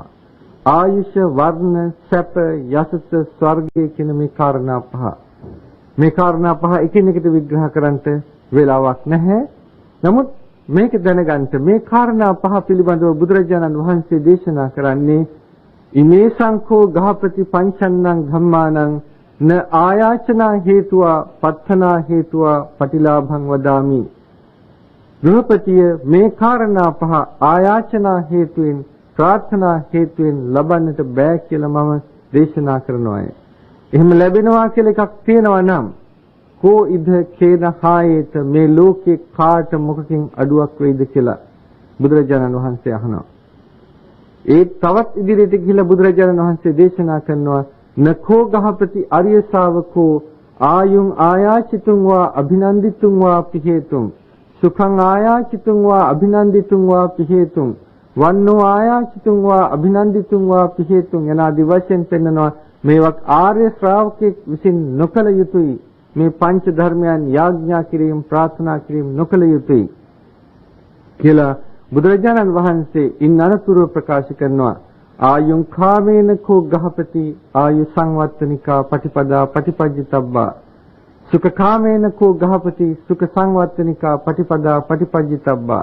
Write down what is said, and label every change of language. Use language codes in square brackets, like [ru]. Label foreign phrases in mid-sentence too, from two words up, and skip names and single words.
[si] ආයුෂ, වර්ණ, සැප, යසස, ස්වර්ගය කියන මේ කාරණා පහ. මේ කාරණා පහ එකිනෙකට විග්‍රහ කරන්නට වෙලාවක් නැහැ. නමුත් මේක දැනගන්න මේ කාරණා පහ පිළිබඳව බුදුරජාණන් වහන්සේ දේශනා කරන්නේ [pi] ඉමේ සංඛෝ ගහපති පංචන්නං ධම්මානං න ආයාචනා හේතුවා පත්තනා හේතුවා පටිලාභං වදාමි. [si] ගෘහපතිය මේ කාරණා පහ ආයාචනා හේතුවෙන්, ප්‍රාර්ථනා හේතුවෙන් ලබන්නට බෑ කියලා මම දේශනා කරනවා. එහෙම ලැබෙනවා කියලා එකක් තියෙනවා නම් [pi] කෝ ඉද කේන හායේත [si] මේ ලෝකේ කාට මොකකින් අඩුවක් වෙයිද කියලා බුදුරජාණන් වහන්සේ අහනවා. ඒ තවත් ඉදිරියට ගිහිලා බුදුරජාණන් වහන්සේ දේශනා කරනවා [pi] නඛෝ ගහපති අරිය ශාවකෝ ආයුං ආයාචිතුං වා අභිනන්දිතුං වා පිහේතුං සුඛං ආයාචිතුං වා අභිනන්දිතුං වා පිහෙතුං වන්නෝ ආයාචිතුං වා අභිනන්දිතුං වා පිහෙතුං යනාදී [si] වශයෙන් පෙන්වනවා මේවා ආර්ය ශ්‍රාවකෙක් විසින් නොකල යුතුයි මේ පංච ධර්මයන් යාඥා කිරීම ප්‍රාර්ථනා කිරීම නොකල යුතුයි කියලා බුදුරජාණන් වහන්සේ ඉන් අනතුරුව ප්‍රකාශ [pi] කරනවා ආයුං කාමේන කෝ ගහපති ආයු සංවත්තනිකා පටිපදා පටිපජ්ජිතබ්බා සුඛ කාමේන කෝ ගහපති සුඛ සංවත්තනිකා පටිපදා පටිපජ්ජිතබ්බා